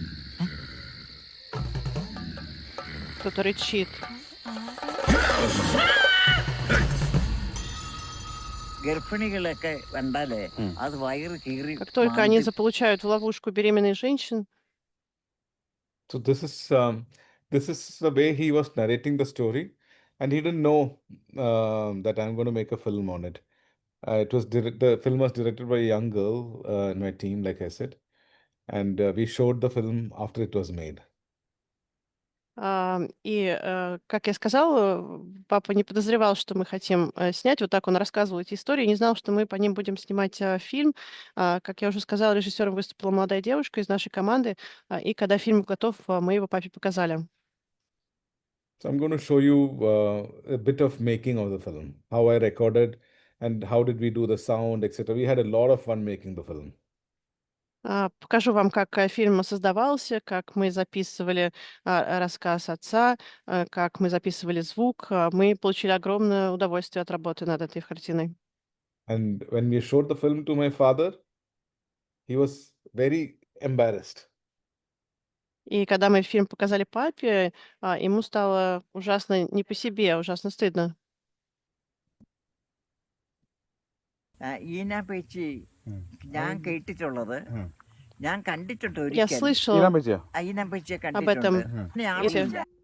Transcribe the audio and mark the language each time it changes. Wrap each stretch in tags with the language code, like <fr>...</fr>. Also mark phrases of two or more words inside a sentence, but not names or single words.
<ru>Кто-то рычит.</ru> <ml>ഗർഭിണികളൊക്കെ കണ്ടാലേ അത് വയറ് കീറി</ml> <ru>Как только они заполучают в ловушку беременных женщин.</ru> <en>So this is the way he was narrating the story, and he didn't know that I'm going to make a film on it. The film was directed by a young girl in my team, like I said, and we showed the film after it was made.</en> <ru>Как я сказал, папа не подозревал, что мы хотим снять. Вот так он рассказывал эти истории. Не знал, что мы по ним будем снимать фильм. Как я уже сказала, режиссером выступила молодая девушка из нашей команды. И когда фильм готов, мы его папе показали.</ru> <en>So I'm going to show you a bit of making of the film, how I recorded and how did we do the sound, etc. We had a lot of fun making the film.</en> <ru>Покажу вам, как фильм создавался, как мы записывали рассказ отца, как мы записывали звук. Мы получили огромное удовольствие от работы над этой картиной.</ru> <en>And when we showed the film to my father, he was very embarrassed.</en> <ru>И когда мы фильм показали папе, ему стало ужасно не по себе, ужасно стыдно.</ru> <ml>ഇതിനെപ്പറ്റി ഞാൻ കേട്ടിട്ടുള്ളത്, ഞാൻ കണ്ടിട്ടുണ്ട്</ml> <ru>Я</ru> <ml>ഒരിക്കൽ.</ml> <ru>слышал</ru> <ml>അതിനെപ്പറ്റി</ml> <ru>об этом.</ru> <ml>കണ്ടിട്ടുണ്ട്.</ml>